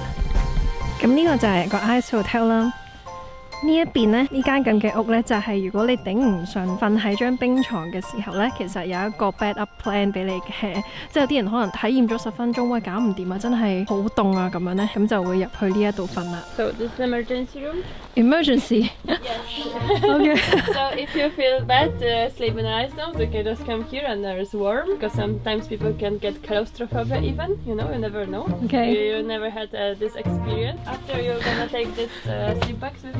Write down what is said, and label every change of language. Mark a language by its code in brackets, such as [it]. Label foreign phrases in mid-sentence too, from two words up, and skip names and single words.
[yue] 咁呢個就係個 [en] Ice Hotel [yue] 啦。呢一邊呢，呢間咁嘅屋呢，就係如果你頂唔順瞓喺張冰床嘅時候呢，其實有一個 [en] backup plan [yue] 俾你嘅。即係有啲人可能體驗咗10分鐘，喂，搞唔掂啊，真係好凍啊咁樣呢，咁就會入去呢一度瞓啦。 [en] So this is emergency room. Emergency. Yes. Okay. So if you feel bad sleep in an ice dome, you can just come here and there's warm. Because sometimes people can get claustrophobia even. You know, you never know. Okay. You never had this experience. After you're gonna take this sleep bags with you.